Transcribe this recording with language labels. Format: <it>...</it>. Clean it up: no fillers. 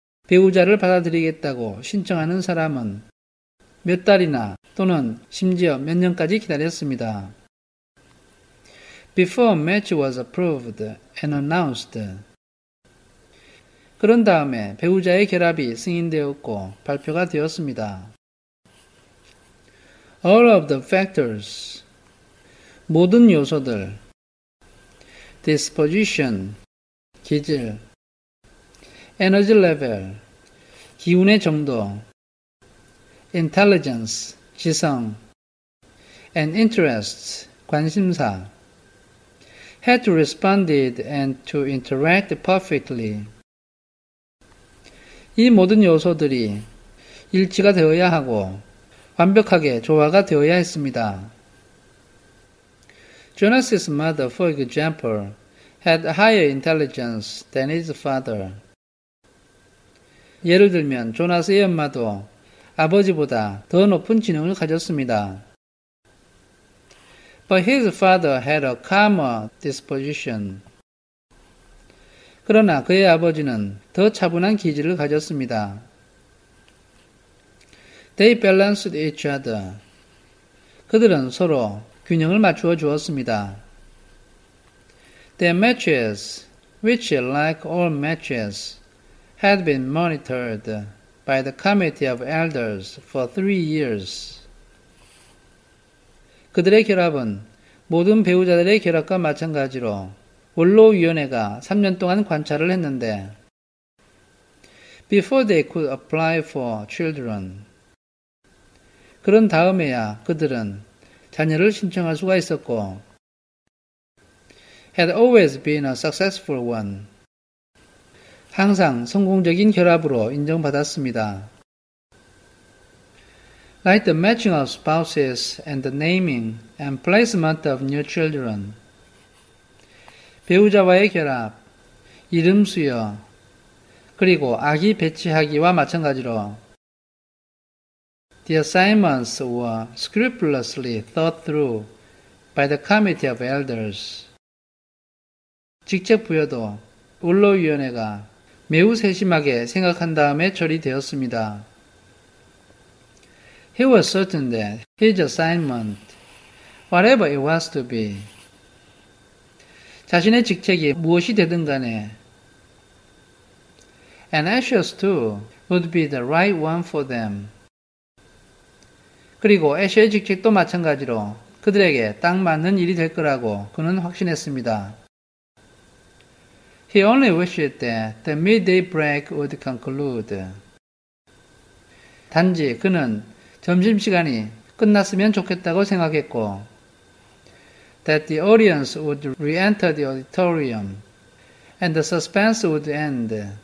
<ko>배우자를 받아들이겠다고 신청하는 사람은 몇 달이나 또는 심지어 몇 년까지 기다렸습니다.</ko> <en>Before a match was approved and announced.</en> <ko>그런 다음에 배우자의 결합이 승인되었고 발표가 되었습니다.</ko> <en>All of the factors,</en> <ko>모든 요소들,</ko> <en>disposition, 기질, energy level,</en> <ko>기운의 정도,</ko> <en>intelligence, 지성, and interests, 관심사, had to responded and to interact perfectly.</en> <ko>이 모든 요소들이 일치가 되어야 하고 완벽하게 조화가 되어야 했습니다.</ko> <en>Jonas's mother, for example, had higher intelligence than his father.</en> <ko>예를 들면 조나스의 엄마도 아버지보다 더 높은 지능을 가졌습니다.</ko> <en>But his father had a calmer disposition.</en> <ko>그러나 그의 아버지는 더 차분한 기질을 가졌습니다.</ko> <en>They balanced each other.</en> <ko>그들은 서로 균형을 맞추어 주었습니다.</ko> <en>Their matches, which like all matches, had been monitored by the committee of elders for 3 years.</en> <ko>그들의 결합은 모든 배우자들의 결합과 마찬가지로 원로위원회가 3년 동안 관찰을 했는데</ko> <en>before they could apply for children.</en> <ko>그런 다음에야 그들은 자녀를 신청할 수가 있었고</ko> <en>had always been a successful one.</en> <ko>항상 성공적인 결합으로 인정받았습니다.</ko> <en>Like the matching of spouses and the naming and placement of new children.</en> <ko>배우자와의 결합, 이름 수여, 그리고 아기 배치하기와 마찬가지로</ko> <en>The assignments were scrupulously thought through by the committee of elders.</en> <ko>직책 부여도 원로위원회가 매우 세심하게 생각한 다음에 처리되었습니다.</ko> <en>He was certain that his assignment, whatever it was to be,</en> <ko>자신의 직책이 무엇이 되든 간에</ko> <en>and Asher's too would be the right one for them.</en> <ko>그리고 애쉬의 직책도 마찬가지로 그들에게 딱 맞는 일이 될 거라고 그는 확신했습니다.</ko> <en>He only wished that the midday break would conclude.</en> <ko>단지 그는 점심시간이 끝났으면 좋겠다고 생각했고,</ko> <en>that the audience would re-enter the auditorium and the suspense would end.</en>